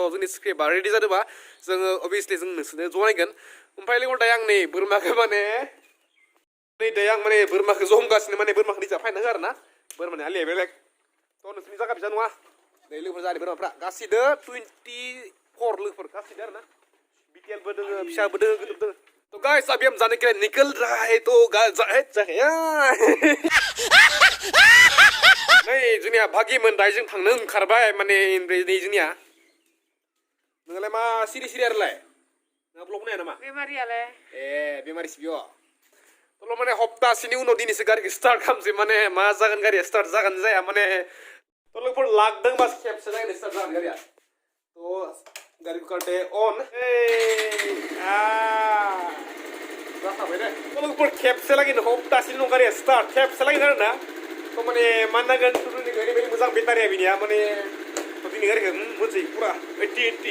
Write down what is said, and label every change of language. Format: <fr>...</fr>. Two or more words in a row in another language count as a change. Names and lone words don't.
<brx>जोंनि स्क्रिप्टआ रेडि जादोंबा जोङो अभियासलि जों नोंसोरनो जनायगोन ओमफ्राय लोगोफोर दायो आं नै बोरमाखौ माने नै दायो आं माने बोरमाखौ जमगासिनो माने बोरमाखौ निजा फायना हो आरोना बोरमानि आलिया बेलेग थ' नोंसोरनि जायगा बिजा नङा नै लोगोफोर जादों बोरमाफ्रा गासिदो 24 लोगोफोर गासिदो आरोना बिटिएलबो दोङो फिसाबो दोङो गिदिर दोङो तो गाइस</brx> <hi>अभी हम जाने के लिए निकल रहा है</hi> <brx>तो नै जोंनिया भागिमोन दायो जों थांनो ओंखारबाय माने ओमफ्राय नै जोंनिया नोंलाय मा सिरि आरोलाय नोंहा ब्लग नाया नामा बेमारियालाय बेमारि सिबियो थ' माने हप्तासेनि उनाव दिनैसो गारिखौ स्टार्ट खालामसै माने मा जागोन गारिया स्टार्ट जागोन जाया माने थ' लोगोफोर लागदों बास खेबसे जागोन स्टार्ट जागोन गारिया थ' गारिखौ करते अन जाखाबाय दे थ' लोगोफोर खेबसे लागैनो हप्तासेनि उनाव गारिया स्टार्ट खेबसे लागैनो आरोना थ' माने मा नांगोन ओरैबायदि मोजां बेटारिया बिनिया माने दिनै गारिखौ मोनसै पुरा 80</brx>